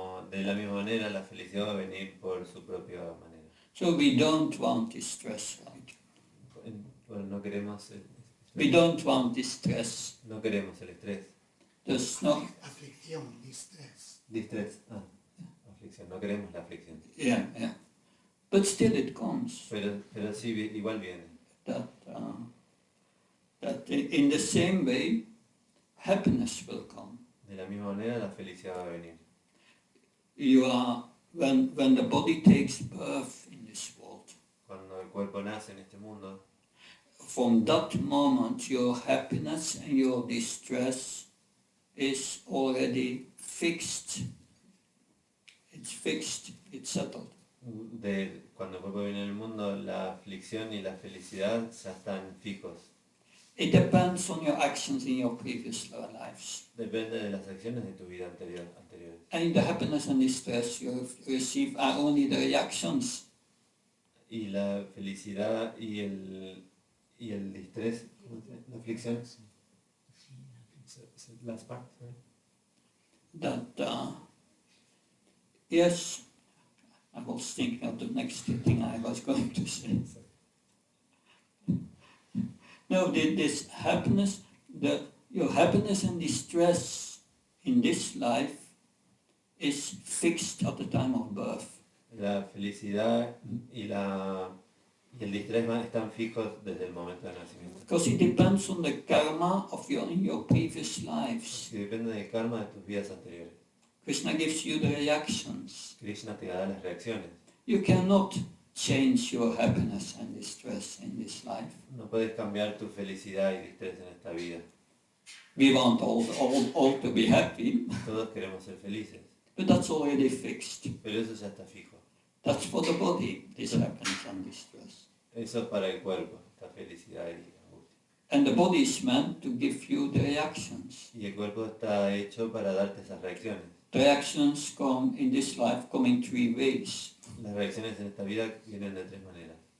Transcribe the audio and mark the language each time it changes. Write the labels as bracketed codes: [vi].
[es] De la misma manera, la felicidad va a venir por su propia manera. [en] So we don't want distress, right? [es] Bueno, no queremos [en] We don't want distress. [es] no queremos el estrés. [en] There's no, [es] Aflicción, distress. Distrés, aflicción, no queremos la aflicción. [en] yeah. But still it comes. [es] Pero sí, igual viene. [en] That in the same way, happiness will come. [es] De la misma manera, la felicidad va a venir. [en] You are, when the body takes birth in this world, [es] Cuando el cuerpo nace en este mundo, [en] from that moment your happiness and your distress is already fixed. It's fixed, it's settled. [es] cuando el cuerpo viene en el mundo, la aflicción y la felicidad ya están fijos. [en] It depends on your actions in your previous lives. [es] Depende de las acciones de tu vida anteriores. [en] And the happiness and distress you receive are only the reactions. [es] Y la felicidad y el distrés, la aflicción, las partes. [en] That, yes, I was thinking of the next thing I was going to say. No, this happiness, your happiness and distress in this life is fixed at the time of birth. [es] La felicidad y la Y el distrés están fijos desde el momento del nacimiento. [en] Because it depends on the karma of your previous lives. [es] Que depende del karma de tus vidas anteriores. [en] Krishna gives you the reactions. [es] Krishna te da las reacciones. [en] You cannot change your happiness and distress in this life. [es] No puedes cambiar tu felicidad y distrés en esta vida. [en] We want all to be happy, [es] Todos queremos ser felices, [en] but that's already fixed. [es] pero eso ya está fijo. [en] That's for the body, this happiness and distress. [es] Eso es para el cuerpo, esta felicidad y angustia. [en] And the body is meant to give you the reactions. [es] Y el cuerpo está hecho para darte esas reacciones. [en] The reactions come in this life come in three ways. [es] Las reacciones en esta vida vienen de tres maneras.